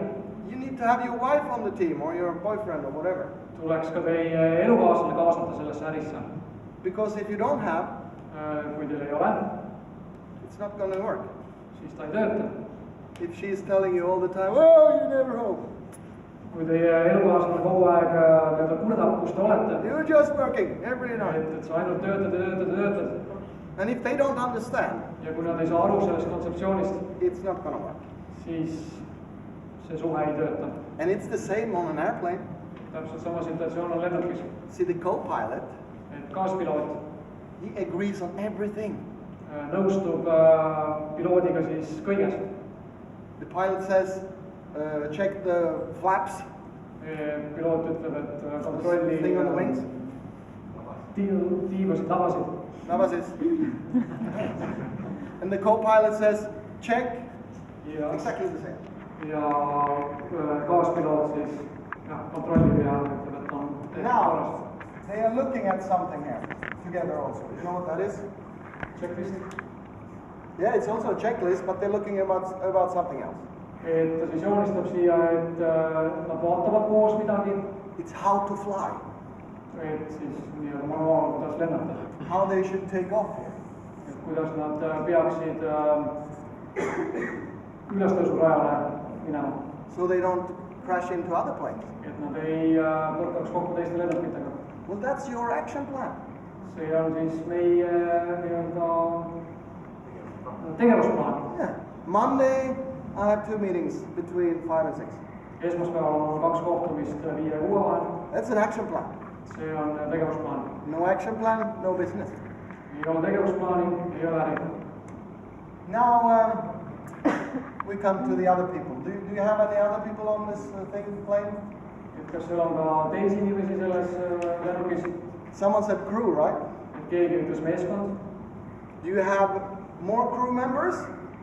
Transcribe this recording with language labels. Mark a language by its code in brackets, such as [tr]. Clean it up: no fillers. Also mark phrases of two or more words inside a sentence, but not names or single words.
[en] you need to have your wife on the team or your boyfriend or whatever. [et] tuleks ka teie elukaaslane kaasata sellesse ärisse. [en] Because if you don't have, [et] Kui teil ei ole, [en] it's not going to work. [et] siis ta ei tööta. [en] If she's telling you all the time, oh, you're never home. [et] Kui teie elukaaslane kogu aeg nii-öelda kurdab, kus te olete, [en] You're just working every night. [et] et sa ainult töötad. [en] And if they don't understand, [et] Ja kui nad ei saa aru sellest kontseptsioonist, [en] it's not going to work. [et] siis see suhe ei tööta. [en] And it's the same on an airplane. [et] Täpselt sama situatsioon on lennukis. See, [en] the co-pilot, [et] Et kaaspiloot [en] he agrees on everything. [et] nõustub piloodiga siis kõiges. [en] The pilot says, check the flaps, [et] Piloot ütleb, et kontrolli [en] thing on the wings. [et] tiivasid, lavasid. Navasis. [en] And the co-pilot says, check. [et] Ja, [en] Exactly the same. [et] ja kaaspiloot siis kontrollib ja ütleb, et on [en] Now, they are looking at something here together also. You know what that is? checklist. Yeah, it's also a checklist, but they're looking about something else. [et] Et ta siis joonistab siia, et nad vaatavad koos midagi, [en] It's how to fly, [et] et siis nii-öelda manuaal, kuidas lennata. [en] how they should take off here. [et] Et kuidas nad peaksid ülestõusurajale minema. [en] So they don't crash into other planes. [et] Et nad ei põrkaks kokku teiste lennukitega. [en] Well, that's your action plan. [et] See on siis meie nii-öelda tegevusplaan. [en] Yeah. Monday, I have 2 meetings between 5 and 6. [et] Esmaspäeval on 2 kohtumist 5 ja 6 vahel. [en] That's an action plan. [et] See on tegevusplaan. [en] No action plan, no business. [et] Ei ole tegevusplaani, ei ole äri. [en] Now, we come to the other people. Do you have any other people on this plane? [et] Et kas seal on ka teisi inimesi selles lennukis? [en] Someone said crew, right? [et] Et keegi ütles meeskond. [en] Do you have more crew members